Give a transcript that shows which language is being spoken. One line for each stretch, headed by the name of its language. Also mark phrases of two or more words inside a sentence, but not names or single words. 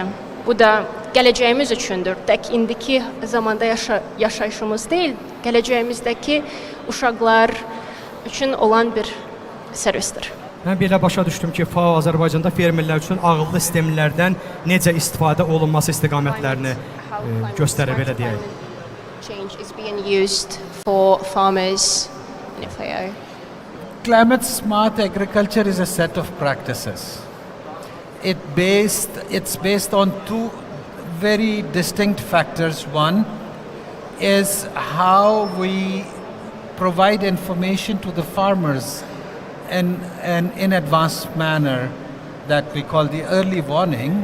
Azerbaijani: Bu da gələcəyimiz üçündür. Tək indiki zamanda yaşayışımız deyil, gələcəyimizdəki uşaqlar üçün olan bir servisdir. Mən belə başa düşdüm ki, FAO Azərbaycanda fermerlər üçün ağıllı sistemlərdən necə istifadə olunması istiqamətlərini göstərir, belə deyək.
English: Change is being used for farmers in FAO. Climate smart agriculture is a set of practices. It's based on two very distinct factors. One is how we provide information to the farmers in advanced manner that we call the early warning.